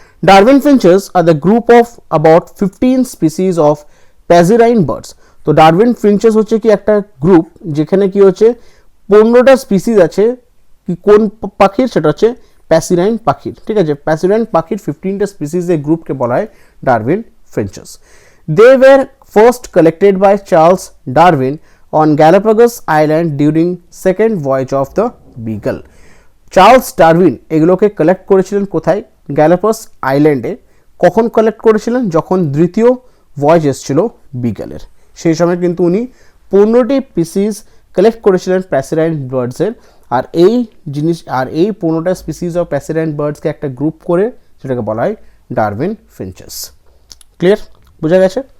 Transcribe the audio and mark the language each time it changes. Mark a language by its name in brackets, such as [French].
[English] Darwin finches are the group of about 15 species of passerine birds. [Bangla] তো Darwin ফিঞ্চেস হচ্ছে কি একটা গ্রুপ যেখানে কি হচ্ছে 15টা স্পিসিস আছে। কি কোন পাখির? সেটা হচ্ছে প্যাসিরাইন পাখির। ঠিক আছে, প্যাসিরাইন পাখির 15টা স্পিসিসের গ্রুপকে বলা হয় Darwin ফিঞ্চেস। [English] They were first collected by Charles Darwin on Galapagos Island during second voyage of the Beagle. [Bangla] Charles Darwin এগুলোকে কালেক্ট করেছিলেন কোথায়? গ্যালাপাগোস আইল্যান্ডে। কখন কালেক্ট করেছিলেন? যখন দ্বিতীয় ভয়েজ এসেছিল বিগলের, সেই সময় কিন্তু উনি 15টি স্পিসিস কালেক্ট করেছিলেন প্যাসিরাইন বার্ডসের। আর এই 15টা স্পিসিস অফ প্যাসিরাইন বার্ডসকে একটা গ্রুপ করে সেটাকে বলা হয় ডারউইন ফিঞ্চেস। ক্লিয়ার? বোঝা গেছে?